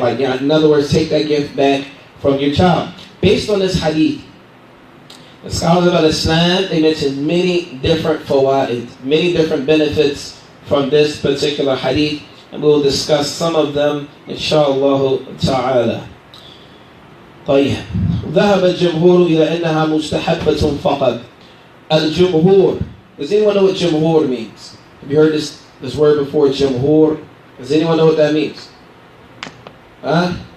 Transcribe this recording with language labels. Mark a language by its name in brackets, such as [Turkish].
[English] Like, in other words, take that gift back from your child. Based on this hadith, the scholars of Islam, they mention many different fawaid, many different benefits from this particular hadith, and we will discuss some of them, inshallah ta'ala. [Arabic] طيب. ذهب الجمهور إلى أنها مستحبة فقط. الجمهور. [English] Does anyone know what jumhur means? Have you heard this word before, jumhur? Does anyone know what that means? Huh?